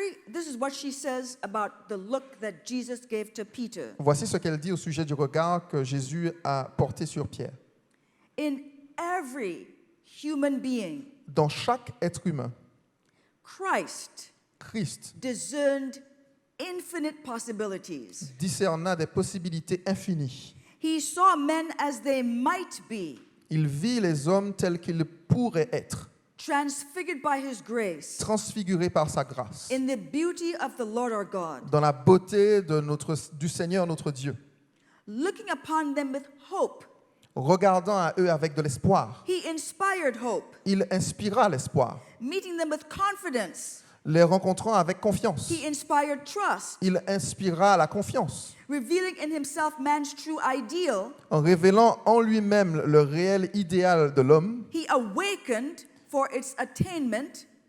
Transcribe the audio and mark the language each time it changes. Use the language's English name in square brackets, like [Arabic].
[English] This is what she says about the look that Jesus gave to Peter. [French] Voici ce qu'elle dit au sujet du regard que Jésus a porté sur Pierre. [English] In every human being, [French] Dans chaque être humain, [English] Christ [French] Christ [English] discerned infinite possibilities. [French] discerna des possibilités infinies. [English] He saw men as they might be, [French] Il vit les hommes tels qu'ils pourraient être, [English] transfigured by his grace, [French] transfigurés par sa grâce, [English] in the beauty of the Lord our God, [French] dans la beauté du Seigneur notre Dieu, [English] looking upon them with hope. [French] regardant à eux avec de l'espoir. [English] He inspired hope, [French] Il inspira l'espoir, [English] meeting them with confidence. [French] les rencontrant avec confiance. [English] He inspired trust, [French] Il inspira la confiance, [English] revealing in himself man's true ideal. [French] en révélant en lui-même le réel idéal de l'homme. [English] He awakened for its attainment